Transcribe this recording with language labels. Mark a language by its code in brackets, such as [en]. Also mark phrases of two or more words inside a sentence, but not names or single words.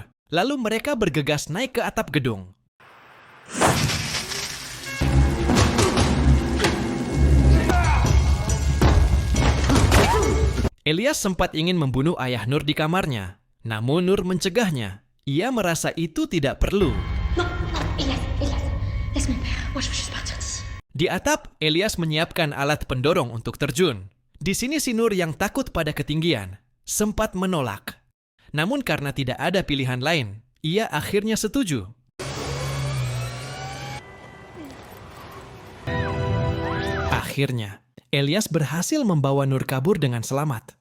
[id] Lalu mereka bergegas naik ke atap gedung. Elias sempat ingin membunuh ayah Nur di kamarnya, namun Nur mencegahnya. Ia merasa itu tidak perlu. [fr] Non, Elias, laisse mon père. Moi, je veux juste partir d'ici. [id] Di atap, Elias menyiapkan alat pendorong untuk terjun. Di sini si Nur yang takut pada ketinggian sempat menolak. Namun karena tidak ada pilihan lain, ia akhirnya setuju. Akhirnya, Elias berhasil membawa Nur kabur dengan selamat.